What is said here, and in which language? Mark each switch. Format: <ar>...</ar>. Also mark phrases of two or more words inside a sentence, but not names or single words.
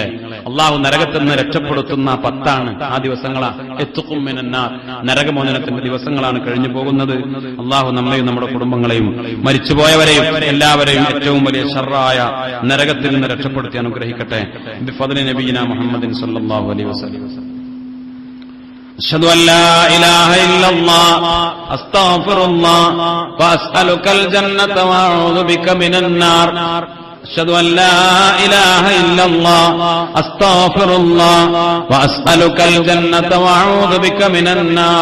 <ml>അല്ലാഹു നരകത്തിൽ നിന്ന് രക്ഷപ്പെടുത്തുന്ന 10 ആ ദിവസങ്ങളാ.</ml> <ar>عتقكم من النار,</ar> <ml>നരകമോചനത്തിന്റെ ദിവസങ്ങളാണ് കഴിഞ്ഞു പോകുന്നത്. അല്ലാഹു നമ്മളെയും നമ്മുടെ കുടുംബങ്ങളെയും മരിച്ചുപോയവരെയും എല്ലാവരെയും ഏറ്റവും വലിയ ശർറായ നരകത്തിൽ നിന്ന് രക്ഷപ്പെടുത്തി അനുഗ്രഹിക്കട്ടെ.</ml> <ar>بفضل نبينا محمد صلى الله عليه وسلم. أشهد أن لا إله إلا الله أستغفر الله وأسألك الجنة وأعوذ بك من النار. أشهد أن لا إله إلا الله أستغفر الله وأسألك الجنة وأعوذ بك من النار.</ar>